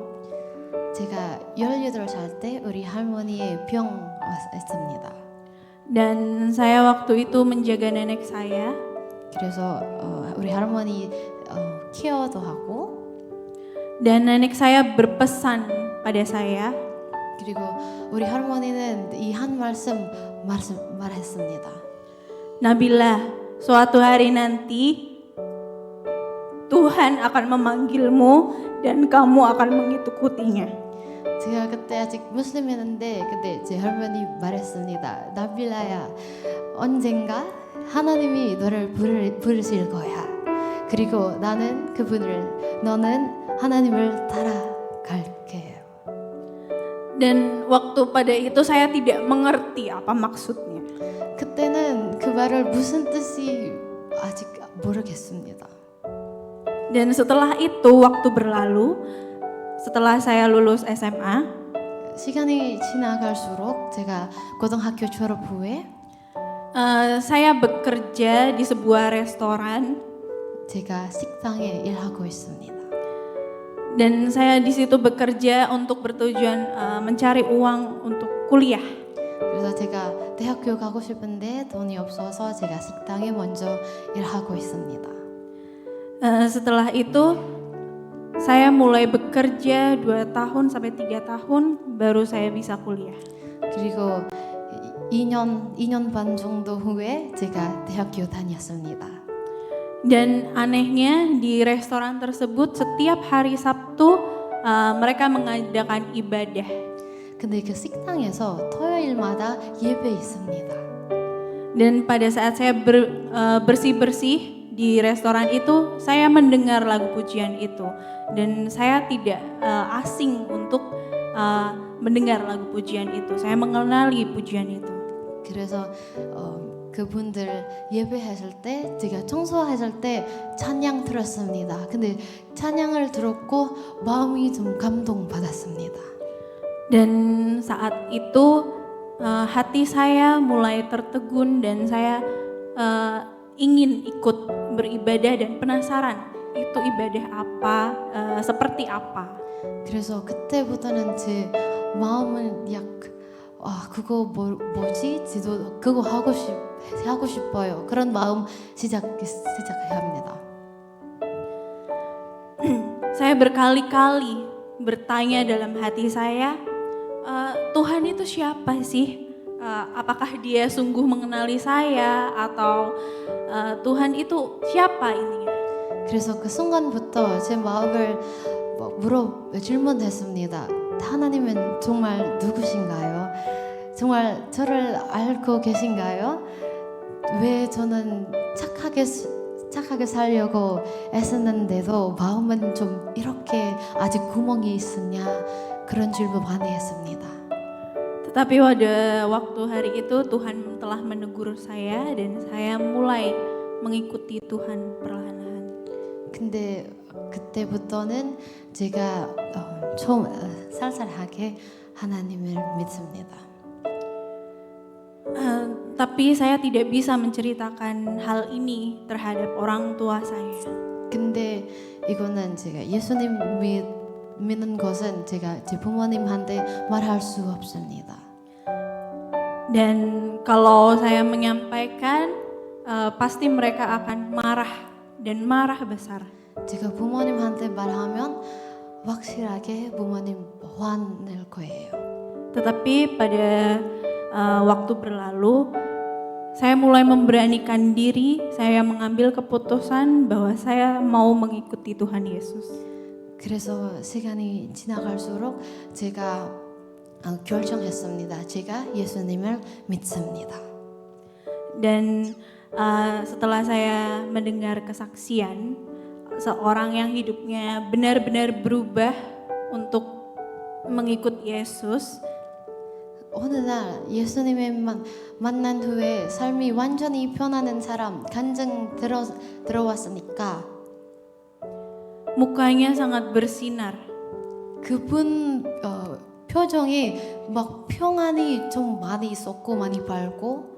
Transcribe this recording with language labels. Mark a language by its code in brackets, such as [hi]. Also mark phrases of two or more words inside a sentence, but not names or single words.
[ko] 제가 18살 때 우리 할머니의 병 왔습니다. [id] Dan saya waktu itu menjaga nenek saya. [ko] 그래서 우리 할머니 케어도 하고 [id] Dan nenek saya berpesan pada saya. [ko] 그리고 우리 할머니는 이 한 말했습니다. [id] Nabila, suatu hari nanti Tuhan akan memanggilmu dan kamu akan mengikutinya. [ko] 제가 그때 아직 무슬림이었는데 그때 제 할머니 말했습니다. 나빌라야 언젠가 하나님이 너를 부르실 거야. 그리고 나는 그분을 너는 하나님을 따라갈게요. [id] Dan waktu pada itu saya tidak mengerti apa maksudnya. [ko] 그때는 그 말을 무슨 뜻이 아직 모르겠습니다. [id] Dan setelah itu waktu berlalu, setelah saya lulus SMA, [ko] 시간이 지나갈수록 제가 고등학교 졸업 후에 [id] saya bekerja di sebuah restoran [ko] 제가 식당에 일하고 있습니다. [id] dan saya di situ bekerja untuk bertujuan mencari uang untuk kuliah. [ko] 그래서 제가 대학교 가고 싶은데 돈이 없어서 제가 식당에 먼저 일하고 있습니다. [id] Setelah itu saya mulai bekerja 2 tahun sampai 3 tahun baru saya bisa kuliah. [ko] 그리고 2년 반 정도 후에 제가 대학교 다녔습니다. [id] Dan anehnya di restoran tersebut setiap hari Sabtu mereka mengadakan ibadah. [ko] 근데 그 식당에서 토요일마다 예배 있습니다. [id] Dan pada saat saya bersih-bersih di restoran itu, saya mendengar lagu pujian itu. Dan saya tidak asing untuk mendengar lagu pujian itu. Saya mengenali pujian itu. [ko] 그래서 그분들 예배했을 때 제가 청소했을 때 찬양 들었습니다. 근데 찬양을 들었고 마음이 좀 감동받았습니다. [id] Dan saat itu hati saya mulai tertegun dan saya ingin ikut beribadah dan penasaran itu ibadah apa, seperti apa. [ko] 그래서 그때부터는 제 마음은 그거 뭐지? 지도 그거 하고 싶어요. 그런 마음 시작해야 합니다. [id] Saya berkali-kali bertanya dalam hati saya, Tuhan itu siapa sih? Apakah dia sungguh mengenali saya atau Tuhan itu siapa intinya? [ko] 그래서 그 순간부터 제 마음을 질문했습니다. 하나님은 정말 누구신가요? 정말 저를 알고 계신가요? 왜 저는 착하게 살려고 애쓰는데도 마음은 좀 이렇게 아직 구멍이 있으냐? 그런 질문 많이 했습니다. [id] Tetapi pada waktu hari itu Tuhan telah menegur saya dan saya mulai mengikuti Tuhan perlahan-lahan. [ko] 근데 그때부터는 제가 처음 살살하게 하나님을 믿습니다. [id] Tapi saya tidak bisa menceritakan hal ini terhadap orang tua saya. [ko] 근데 이거는 제가 예수님 믿는 것은 제가 제 부모님한테 말할 수 없습니다. [id] Dan kalau saya menyampaikan, pasti mereka akan marah dan marah besar. [ko] 제가 부모님한테 말하면 확실하게 부모님 화낼 거예요. [id] Tetapi pada waktu berlalu, saya mulai memberanikan diri, saya mengambil keputusan bahwa saya mau mengikuti Tuhan Yesus. [ko] 그래서 시간이 지나갈수록 제가 결정했습니다. 제가 예수님을 믿습니다. [id] Dan setelah saya mendengar kesaksian seorang yang hidupnya benar-benar berubah untuk mengikut Yesus, [ko] 어느 날 예수님을 만난 후에 삶이 완전히 변하는 사람 간증 들어왔으니까 [id] mukanya sangat bersinar. [ko] 그분 표정이 막 평안이 좀 많이 있었고 많이 밝고